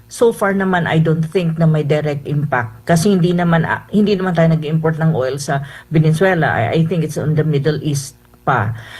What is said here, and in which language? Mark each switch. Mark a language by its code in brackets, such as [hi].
[en] So far naman, I don't think na may direct impact. [tl] Kasi hindi naman tayo nag-import ng oil sa Venezuela. [en] I think it's on the Middle East pa.